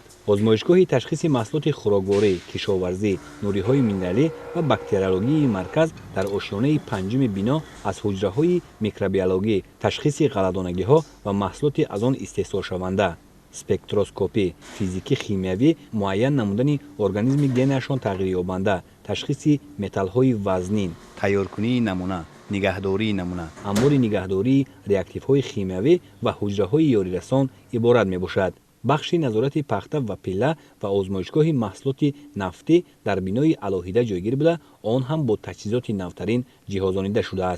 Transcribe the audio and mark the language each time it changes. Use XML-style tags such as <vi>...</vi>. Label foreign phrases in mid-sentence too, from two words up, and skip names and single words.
<tg>озмоишгоҳи ташхиси маҳсулоти хӯрокворӣ, кишоварзӣ, нуриҳои минералӣ ва бактериологии марказ дар ошёнаи панҷуми бино аз ҳуҷраҳои микробиологӣ, ташхиси ғалладонагиҳо ва маҳсулоти аз он истеҳсолшаванда, спектроскопӣ, физикӣ химиявӣ, муайян намудани организми генаашон тағйирёбанда, ташхиси металлҳои вазнин, тайёркунии намуна, нигоҳдории намуна. анбори нигоҳдории реактивҳои химиявӣ ва ҳуҷраҳои ёрирасон иборат мебошад. бахши назорати пахта ва пилла ва озмоишгоҳи маҳсулоти нафтӣ дар бинои алоҳида ҷойгир буда, он ҳам бо таҷҳизоти навтарин ҷиҳозонида шуда аст.</tg>